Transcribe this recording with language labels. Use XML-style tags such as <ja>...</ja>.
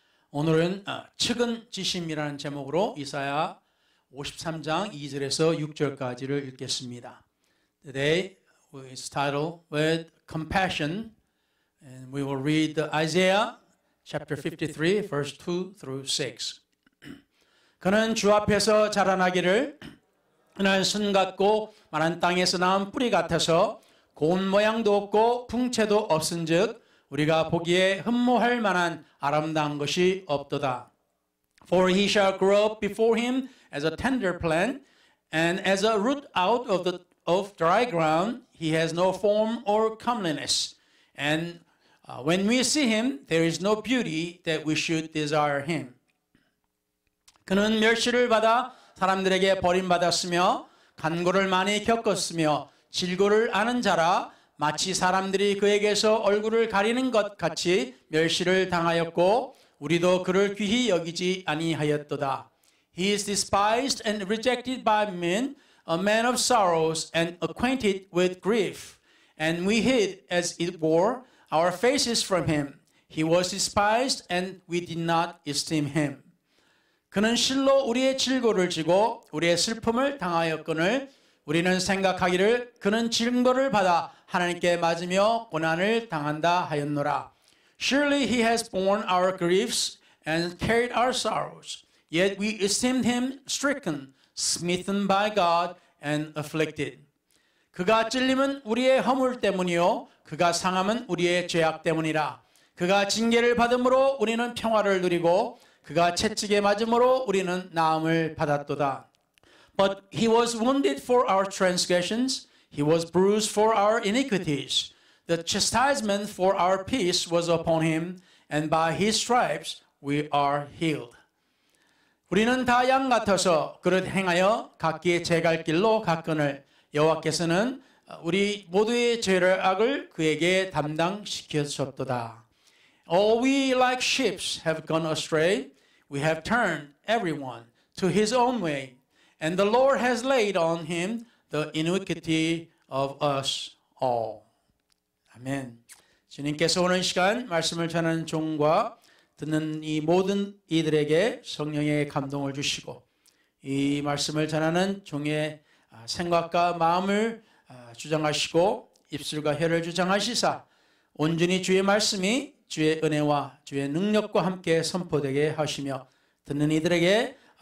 <ko>오늘은 측은지심이라는 제목으로 이사야 53장 2절에서 6절까지를 읽겠습니다.</ko> <en>Today is titled with compassion, and we will read Isaiah chapter 53, verse 2 through 6.</en> <ko>그는 주 앞에서 자라나기를 그는 순 같고 마른 땅에서 나온 뿌리 같아서 고운 모양도 없고 풍채도 없은즉 우리가 보기에 흠모할 만한 아름다운 것이 없도다.</ko> <en>For he shall grow up before him as a tender plant, and as a root out of dry ground. He has no form or comeliness, and when we see him, there is no beauty that we should desire him.</en> <ko>그는 멸시를 받아 사람들에게 버림받았으며 간고를 많이 겪었으며 질고를 아는 자라 마치 사람들이 그에게서 얼굴을 가리는 것 같이 멸시를 당하였고 우리도 그를 귀히 여기지 아니하였도다.</ko> <en>He is despised and rejected by men, a man of sorrows and acquainted with grief. And we hid, as it were, our faces from him. He was despised and we did not esteem him.</en> <ko>그는 실로 우리의 질고를 지고 우리의 슬픔을 당하였거늘 우리는 생각하기를 그는 징벌을 받아 하나님께 맞으며 고난을 당한다 하였노라.</ko> <en>Surely he has borne our griefs and carried our sorrows. Yet we esteemed him stricken, smitten by God and afflicted.</en> <ko>그가 찔림은 우리의 허물 때문이요 그가 상함은 우리의 죄악 때문이라. 그가 징계를 받음으로 우리는 평화를 누리고 그가 채찍에 맞음으로 우리는 나음을 받았도다.</ko> <en>But he was wounded for our transgressions, he was bruised for our iniquities. The chastisement for our peace was upon him, and by his stripes we are healed.</en> <ko>우리는 다 양 같아서 그릇 행하여 각기 제 갈 길로 갔거늘 여호와께서는 우리 모두의 죄를 악을 그에게 담당시키셨도다.</ko> <en>All we like sheep have gone astray, we have turned everyone to his own way. And the Lord has laid on him the iniquity of us all.</en> <ko>아멘. 주님께서 오는 시간 말씀을 전하는 종과 듣는 이 모든 이들에게 성령의 감동을 주시고 이 말씀을 전하는 종의 생각과 마음을 주장하시고 입술과 혀를 주장하시사 온전히 주의 말씀이 주의 은혜와 주의 능력과 함께 선포되게 하시며 듣는 이들에게</ko>